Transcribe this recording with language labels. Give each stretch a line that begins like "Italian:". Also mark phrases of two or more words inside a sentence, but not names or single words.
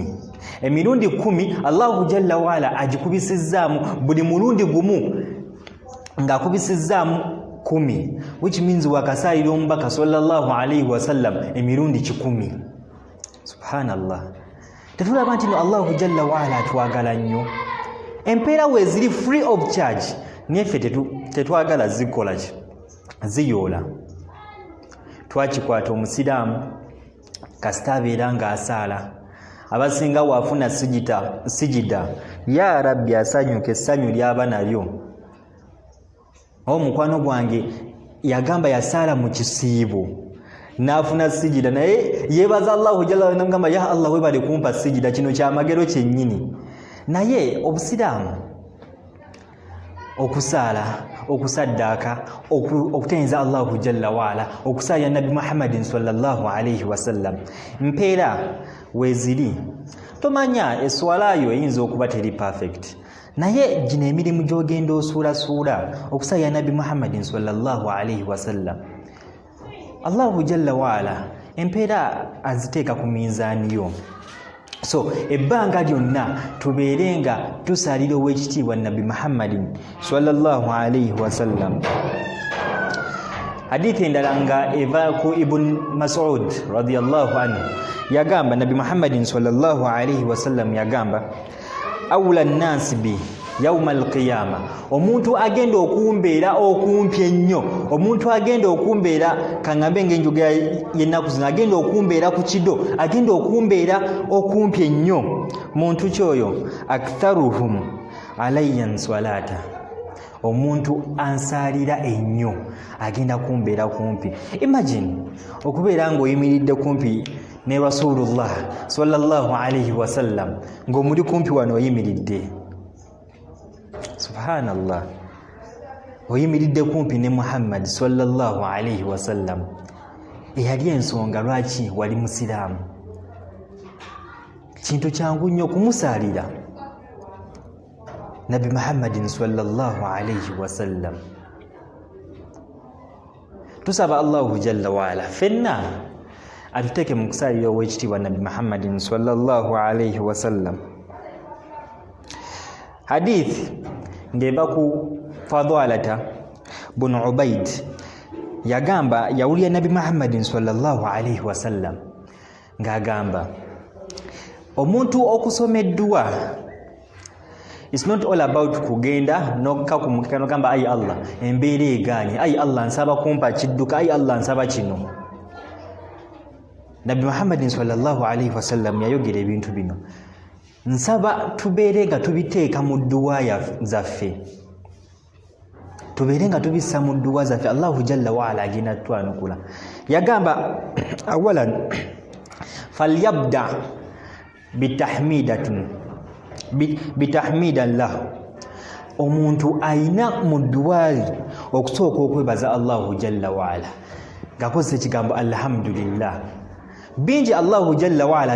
Ganda: Emirundi 10
Arabic: Allahu jalla waala
Ganda: agikubisizzaamu, buli mulundi gumu ng'akubisizzaamu 10,
English: which means
Ganda: wakasalira omubaka
Arabic: sallallahu alayhi wasallam
Ganda: emirundi 10. Subhanallah. Tetulaba nti
Arabic: Allahu jalla waala
Ganda: atwagala nnyo. Empeera weeziri
English: free of charge,
Ganda: naye ffe tetwagala zikola ki ziyoola. Twakikwata omusiraamu kasita abeera ng'asaala, abasinga waafuna sijida ya rabbi asanyuka essanyu lyaba nalyo. Omukwano gwange yagamba yasaala mu kisiibo n'afuna sijida, naye yeebaza
Arabic: Allahu jalla waala
Ganda: n'agamba
Arabic: ya Allah
Ganda: webale kumpa sijida, kino kyamagero kyennyini. Naye obusiraamu, okusaala, okusaddaaka, okutenza
Arabic: Allahu jalla waala,
Ganda: okusaalira Nabi Muhammadin
Arabic: sallallahu alayhi wasallam,
Ganda: mpeera weeziri. Tomanya eswalayo eyinza okuba teri perfect, naye gino emirimu gy'ogenda osuulasuula okusaalira Nabi Muhammadin
Arabic: sallallahu alayhi wasallam, Allahu jalla waala
Ganda: empeera aziteeka ku minzaani yo. So ebbanga lyonna tubeere nga tusaalira ow'ekitiibwa Nabi Muhammadin
Arabic: sallallahu alayhi wasallam.
Ganda: Hadithi endala nga eva ku Ibn Mas'ud
Arabic: radiyallahu anhu
Ganda: yagamba Nabi Muhammadin sallallahu
Arabic: alayhi wasallam
Ganda: yagamba
Arabic: awla nnansi bi yawma alqiyama,
Ganda: omuntu agenda okumbeera okumpi ennyo, omuntu agenda okumbeera kaŋŋambe ng'enjoga y'ennaku zino, agenda okumbeera ku kido, agenda okumbeera okumpi ennyo, muntu kyoyo
Arabic: aktharuhum alayya nswalata,
Ganda: omuntu ansaalira ennyo agenda kumbeera kumpi. Imagine okubeera ng'oyimiridde kumpi ne Rasulullah
Arabic: sallallahu alayhi wasallam
Ganda: ng'omuli kumpi wano oyimiridde. Subhanallah. Oyimiridde kumpi ne Muhammad
Arabic: sallallahu alayhi wasallam,
Ganda: eyali ensonga lwaki wali musiraamu. Kintu kyangu nnyo okumusaalira Nabi Muhammadin
Arabic: sallallahu alayhi wasallam.
Ganda: Tusaba
Arabic: Allahu jalla waala
Ganda: fenna atuteke mu kusaalira ow'ekitiibwa Nabi Muhammadin
Arabic: sallallahu alayhi wasallam.
Ganda: Hadith ngeva ku Fadhalata bun Ubaid yagamba yawulira Nabi Muhammadin
Arabic: sallallahu alayhi wasallam
Ganda: ng'agamba omuntu okusomeddwa,
English: it's not all about
Ganda: kugenda nokka ku mukano gamba ayi Allah embeera egaanye, ayi Allah nsaba kumpa kidduka, ayi Allah nsaba kino. Nabi Muhammad
Arabic: sallallahu alaihi wasallam
Ganda: yayogera ebintu bino nsaba tubeerenga tubiteeka mu dduwa zaffe tubeerenga tubissa mu dduwa zaffe
Arabic: Allahu jalla wa ala
Ganda: agenda twanukula yagamba
Arabic: awalan falyabda
Ganda: bitahmidallah omuntu ayina mu dduwaali okusooka okwebaza
Arabic: Allahu jalla wa ala
Ganda: ngakozesa ekigambo alhamdulillah bingi
Arabic: Allahu jalla wa ala